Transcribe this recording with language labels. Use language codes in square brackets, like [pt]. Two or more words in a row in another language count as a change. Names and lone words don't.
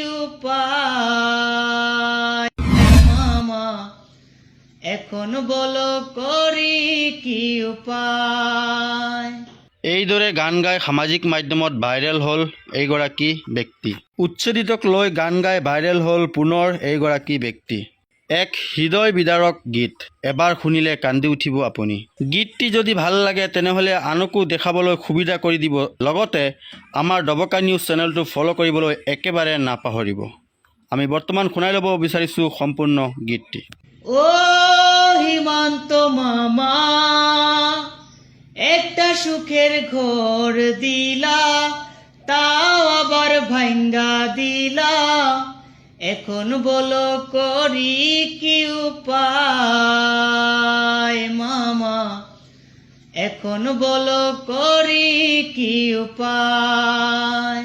[bn] উপায় মামা এখন বলো করি কি উপায়। [as] এইদৰে গান গাই সামাজিক মাধ্যমত ভাইৰেল হ'ল এইগৰাকী ব্যক্তি। উচ্ছেদিতক লৈ গান গাই ভাইৰেল হ'ল পুনৰ এইগৰাকী ব্যক্তি। এক হৃদয় বিদাৰক গীত, এবাৰ শুনিলে কান্দি উঠিব আপুনি। গীতটি যদি ভাল লাগে তেনেহ'লে আনকো দেখাবলৈ সুবিধা কৰি দিব, লগতে আমাৰ ডবকা নিউজ চেনেলটো ফ'ল' কৰিবলৈ একেবাৰে নাপাহৰিব। আমি বৰ্তমান শুনাই ল'ব বিচাৰিছোঁ সম্পূৰ্ণ গীতটি। [bn] ও হিমন্ত মামা একটা সুখের ঘর দিলা, তাও আবার ভাঙ্গা দিলা, এখন বলো করি কি উপায় মামা এখন বলো করি কি উপায়।